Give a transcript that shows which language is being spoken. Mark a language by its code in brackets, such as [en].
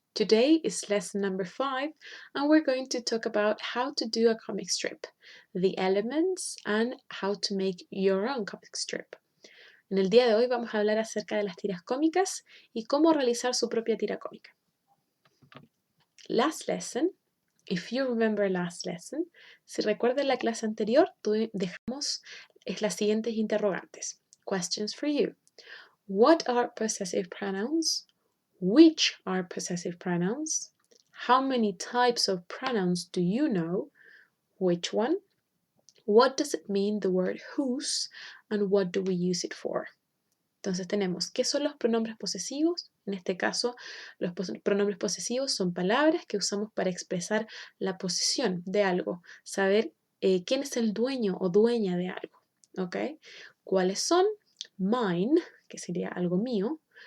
[en] Today is lesson number 5 and we're going to talk about how to do a comic strip, the elements and how to make your own comic strip. [es] En el día de hoy vamos a hablar acerca de las tiras cómicas y cómo realizar su propia tira cómica. [en] Last lesson, if you remember last lesson, [es] si recuerdan la clase anterior, dejamos las siguientes interrogantes. [en] Questions for you. What are possessive pronouns? Which are possessive pronouns? How many types of pronouns do you know? Which one? What does it mean, the word whose? And what do we use it for? [es] Entonces tenemos, ¿qué son los pronombres posesivos? En este caso, los pronombres posesivos son palabras que usamos para expresar la posición de algo, saber quién es el dueño o dueña de algo. ¿Ok? ¿Cuáles son? Mine, que sería algo mío.